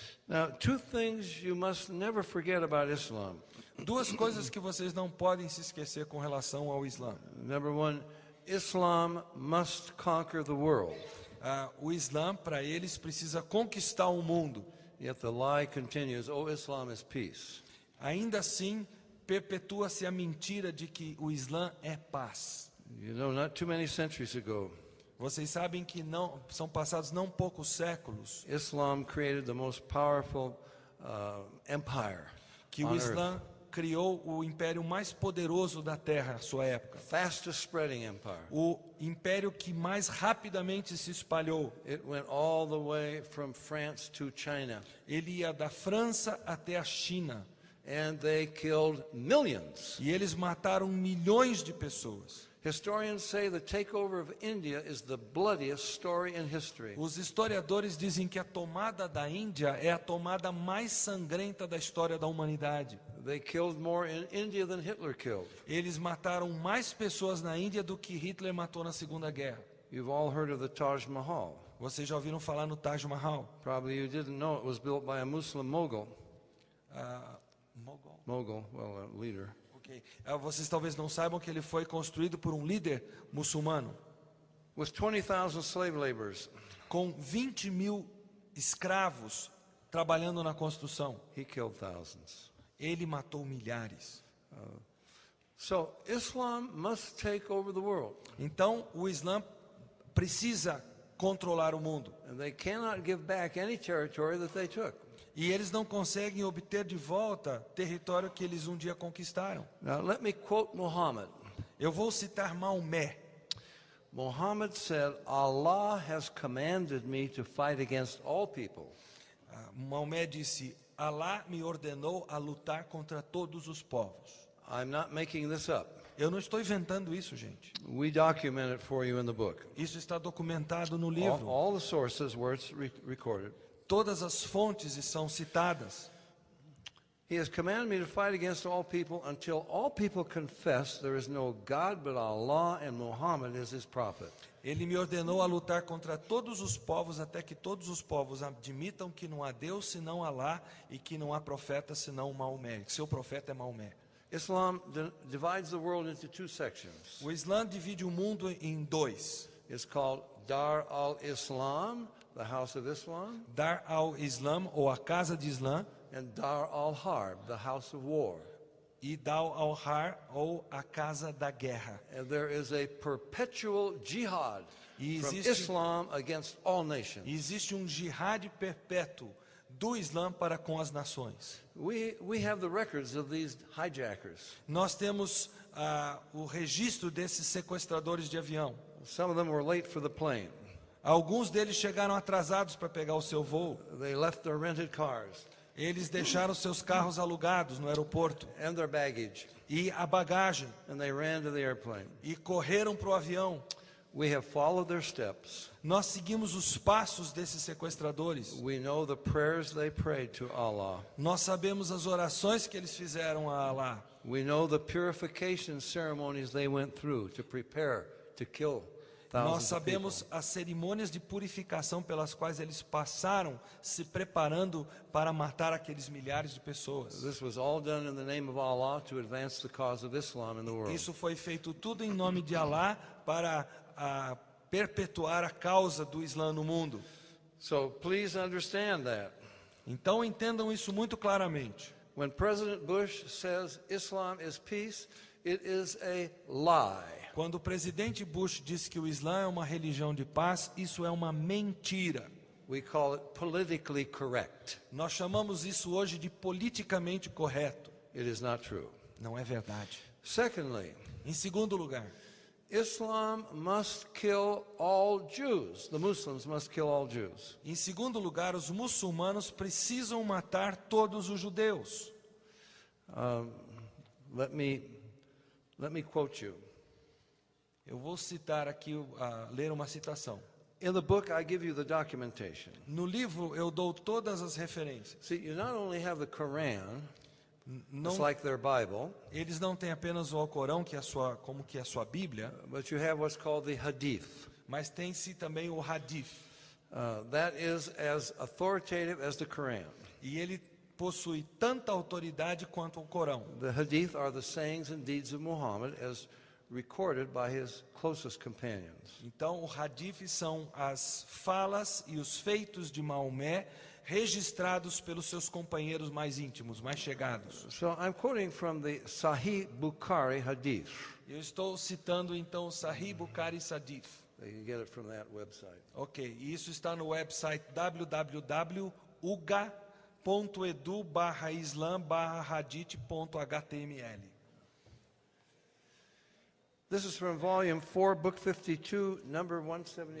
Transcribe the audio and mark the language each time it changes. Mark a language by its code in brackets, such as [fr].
[en] Now, two things you must never forget about Islam. [pt] Duas coisas que vocês não podem se esquecer com relação ao Islã. [en] Number one, Islam must conquer the world. [pt] O Islã, para eles, precisa conquistar o mundo. [en] Yet the lie continues, oh, Islam is peace. [pt] Ainda assim, perpetua-se a mentira de que o Islã é paz. [en] You know, not too many centuries ago, [pt] Vocês sabem que não são passados não poucos séculos [en] Islam created the most powerful empire [pt] que o [en] on [pt] Islã [en] earth. [pt] criou o império mais poderoso da Terra, à sua época. [en] Fastest spreading empire. [pt] O império que mais rapidamente se espalhou. [en] It went all the way from France to China. [pt] Ele ia da França até a China. [en] And they killed millions. [pt] E eles mataram milhões de pessoas. [en] Historians say the takeover of India is the bloodiest story in history. [pt] Os historiadores dizem que a tomada da Índia é a tomada mais sangrenta da história da humanidade. [en] They killed more in India than Hitler killed. [pt] Eles mataram mais pessoas na Índia do que Hitler matou na Segunda Guerra. [en] You've all heard of the Taj Mahal. [pt] Vocês já ouviram falar no Taj Mahal? [en] Probably you didn't know it was built by a Muslim mogul. [pt] Mogol. [en] Mogul, well, a leader. Okay. [pt] Vocês talvez não saibam que ele foi construído por um líder muçulmano. [en] With 20,000 slave laborers, [pt] Com 20 mil escravos trabalhando na construção. [en] he killed thousands. [pt] Ele matou milhares. [en] So Islam must take over the world. [pt] Então, o Islã precisa controlar o mundo. [en] And they cannot give back any territory that they took. [pt] E eles não conseguem obter de volta território que eles um dia conquistaram. [en] Now let me quote Muhammad. [pt] Eu vou citar Maomé. [en] Muhammad said, Allah has commanded me to fight against all people. [pt] Maomé disse, Alá me ordenou a lutar contra todos os povos. [en] I'm not making this up. [pt] Eu não estou inventando isso, gente. [en] We document it for you in the book. [pt] Isso está documentado no [en] All, [pt] livro. [en] all the sources where it's recorded. [pt] Todas as fontes são citadas. [en] He has commanded me to fight against all people until all people confess there is no God but Allah and Muhammad is his prophet. [pt] Ele me ordenou a lutar contra todos os povos até que todos os povos admitam que não há Deus senão Alá e que não há profeta senão Maomé. Seu profeta é Maomé. [en] Islam divides the world into two sections. [pt] O Islã divide o mundo em dois. [en] It's called Dar al-Islam, the house of Islam, [pt] Dar al-Islam, ou a casa de Islã, [en] and Dar al-Harb, the house of war. [pt] e Dar al-Har, ou a casa da guerra. [en] And there is a perpetual jihad [pt] E [en] from [pt] existe- [en] Islam against all nations. [pt] E existe um jihad perpétuo do Islã para com as nações. [en] We have the records of these hijackers. [pt] Nós temos o registro desses sequestradores de avião. [en] Some of them were late for the plane. [pt] Alguns deles chegaram atrasados para pegar o seu voo. [en] They left their rented cars [pt] Eles deixaram seus carros alugados no aeroporto [en] and their baggage, [pt] e a bagagem [en] and they ran to the airplane. [pt] e correram para o avião. [en] We have followed their steps. [pt] Nós seguimos os passos desses sequestradores. [en] We know the prayers they prayed to Allah. [pt] Nós sabemos as orações que eles fizeram a Alá. [en] We know the purification ceremonies they went through to prepare to kill [pt] Nós [en] thousands of people. [pt] sabemos as cerimônias de purificação pelas quais eles passaram, se preparando para matar aqueles milhares de pessoas. [en] This was all done in the name of Allah to advance the cause of Islam in the world. [pt] Isso foi feito tudo em nome de Alá para perpetuar a causa do Islã no mundo. [en] So please understand that. [pt] Então entendam isso muito claramente. [en] When President Bush says Islam is peace, it is a lie. [pt] Quando o presidente Bush diz que o Islã é uma religião de paz, isso é uma mentira. [en] We call it politically correct. [pt] Nós chamamos isso hoje de politicamente correto. [en] It is not true. [pt] Não é verdade. [en] Secondly, [pt] Em segundo lugar, [en] Islam must kill all Jews. The Muslims must kill all Jews. [pt] em segundo lugar, os muçulmanos precisam matar todos os judeus. [en] Let me quote you. [pt] Eu vou citar aqui, ler uma citação. [en] In the book, I give you the documentation. [pt] No livro eu dou todas as referências. [en] See, you not only have the Quran, [pt] Não, [en] it's like their Bible, [pt] eles não têm apenas o Alcorão, que é como que é a sua Bíblia, [en] but you have what's called the Hadith. [pt] mas tem-se também o Hadith. [en] That is as authoritative as the Quran. [pt] E ele possui tanta autoridade quanto o Corão. [en] The Hadith are the sayings and deeds of Muhammad as recorded by his closest companions. [pt] Então, o Hadith são as falas e os feitos de Maomé registrados pelos seus companheiros mais íntimos, mais chegados. [en] So I'm quoting from the Sahih Bukhari Hadith. [pt] Eu estou citando então o Sahih Bukhari Hadith. [en] You can get it from that website. [pt] Ok, e isso está no website www.uga.edu/islam/hadith.html. [en] This is from volume 4, book 52, number 176.